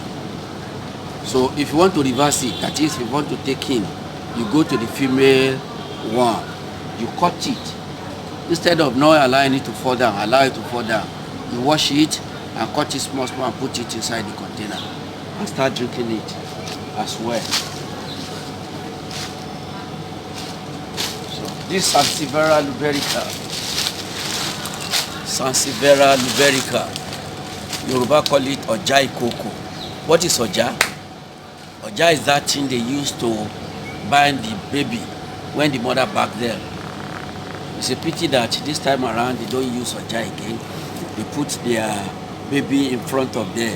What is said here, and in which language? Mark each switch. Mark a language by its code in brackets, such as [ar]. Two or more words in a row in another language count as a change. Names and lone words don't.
[en] So if you want to reverse it, that is, if you want to take in, you go to the female one, you cut it. Instead of not allowing it to fall down, allow it to fall down. You wash it and cut it small and put it inside the container and start drinking it as well. So this Sansevieria luberica. Sansevieria luberica. Yoruba call it [yo] Oja Ikoko. [en] What is Oja? Oja is that thing they use to bind the baby when the mother back there. It's a pity that this time around they don't use Oja again. They put their baby in front of them.